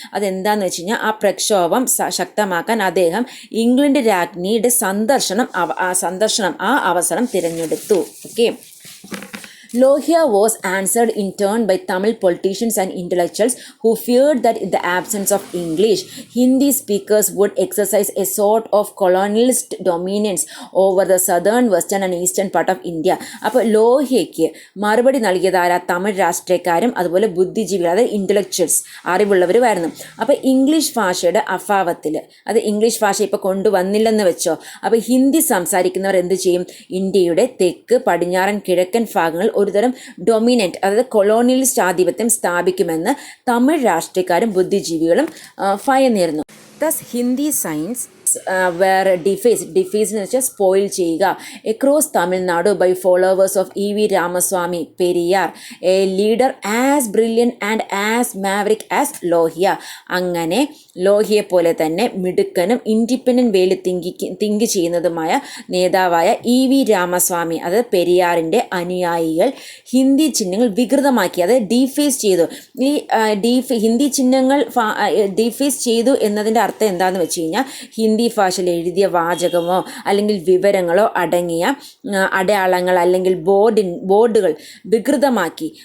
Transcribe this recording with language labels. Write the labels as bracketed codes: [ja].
[ml] അതെന്താണെന്ന് വെച്ച് കഴിഞ്ഞാൽ ആ പ്രക്ഷോഭം ശക്തമാക്കാൻ അദ്ദേഹം ഇംഗ്ലണ്ട് രാജ്ഞിയുടെ സന്ദർശനം ആ അവസരം തിരഞ്ഞെടുത്തു. [en] Okay, Lohia was answered in turn by Tamil politicians and intellectuals who feared that in the absence of English, Hindi speakers would exercise a sort of colonialist dominance over the southern, western and eastern part of India. [ml] അപ്പോൾ ലോഹ്യയ്ക്ക് മറുപടി നൽകിയതാര തമിഴ് രാഷ്ട്രീയക്കാരും അതുപോലെ ബുദ്ധിജീവികൾ, അതായത് intellectuals അറിവുള്ളവരുമായിരുന്നു. അപ്പോൾ English ഭാഷയുടെ അഭാവത്തിൽ, അത് English ഭാഷ ഇപ്പോൾ കൊണ്ടുവന്നില്ലെന്ന് വെച്ചോ, അപ്പോൾ ഹിന്ദി സംസാരിക്കുന്നവർ എന്ത് ചെയ്യും? ഇന്ത്യയുടെ തെക്ക് പടിഞ്ഞാറൻ കിഴക്കൻ ഭാഗങ്ങൾ ഒരുതരം ഡൊമിനൻ്റ്, അതായത് കൊളോണിയലിസ്റ്റ് ആധിപത്യം സ്ഥാപിക്കുമെന്ന് തമിഴ് രാഷ്ട്രീയക്കാരും ബുദ്ധിജീവികളും ഭയന്നിരുന്നു. [en] Thus, Hindi signs were defaced. [ml] Defaced എന്ന് വെച്ചാൽ സ്പോയിൽ ചെയ്യുക. [en] Across Tamil Nadu by followers of E.V. Ramaswamy Periyar, a leader as brilliant and as maverick as Lohia. [ml] അങ്ങനെ ലോഹിയെ പോലെ തന്നെ മിടുക്കനും ഇൻഡിപെൻഡൻറ്റ് വേയിൽ തിങ്ക് ചെയ്യുന്നതുമായ നേതാവായ E.V. രാമസ്വാമി, അതായത് പെരിയാറിൻ്റെ അനുയായികൾ ഹിന്ദി ചിഹ്നങ്ങൾ വികൃതമാക്കി, അതായത് ഡീഫേസ് ചെയ്തു. ഈ ഹിന്ദി ചിഹ്നങ്ങൾ ഡീഫേസ് ചെയ്തു എന്നതിൻ്റെ അർത്ഥം എന്താണെന്ന് വെച്ച് കഴിഞ്ഞാൽ ഹിന്ദി ഭാഷയിൽ എഴുതിയ വാചകമോ അല്ലെങ്കിൽ വിവരങ്ങളോ അടങ്ങിയ അടയാളങ്ങൾ അല്ലെങ്കിൽ ബോർഡുകൾ വികൃതമാക്കി.